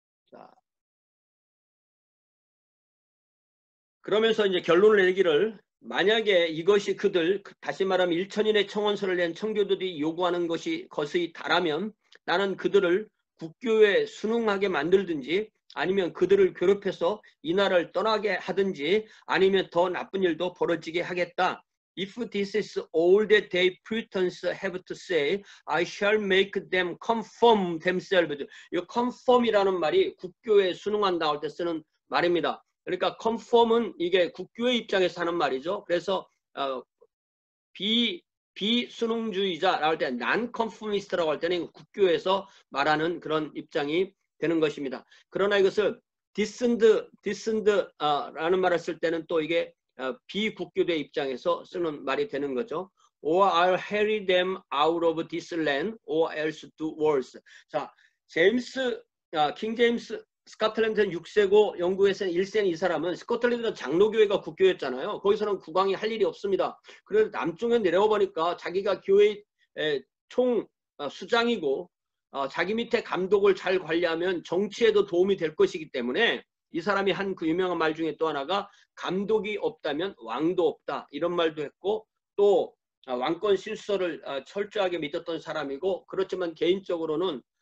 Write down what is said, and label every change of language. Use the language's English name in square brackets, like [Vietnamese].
[Korean] 자, 그러면서 이제 결론을 내기를 만약에 이것이 다시 말하면 1,000인의 청원서를 낸 청교도들이 요구하는 것이 거의 다라면 나는 그들을 국교에 순응하게 만들든지 아니면 그들을 괴롭혀서 이 나라를 떠나게 하든지 아니면 더 나쁜 일도 벌어지게 하겠다. [English] If this is all that they Puritans have to say, I shall make them conform themselves. [Korean] 이 conform이라는 말이 국교에 순응한다 할 때 쓰는 말입니다. 그러니까 conform은 이게 국교의 입장에서 하는 말이죠. 그래서 비순응주의자라고 할 때 non-conformist라고 할 때는 국교에서 말하는 그런 입장이 되는 것입니다. 그러나 이것을 discerned라는 말을 쓸 때는 또 이게 비국교대 입장에서 쓰는 말이 되는 거죠. [English] Or I'll harry them out of this land, or else do worse. [Korean] 자, 킹 제임스 스코틀랜드는 6세고 영국에서는 1세인 이 사람은 스코틀랜드는 장로교회가 국교였잖아요. 거기서는 국왕이 할 일이 없습니다. 그래서 남쪽에 내려와 보니까 자기가 교회의 총 수장이고 자기 밑에 감독을 잘 관리하면 정치에도 도움이 될 것이기 때문에 이 사람이 한 그 유명한 말 중에 또 하나가 감독이 없다면 왕도 없다 이런 말도 했고 또 왕권 실소를 철저하게 믿었던 사람이고 그렇지만 개인적으로는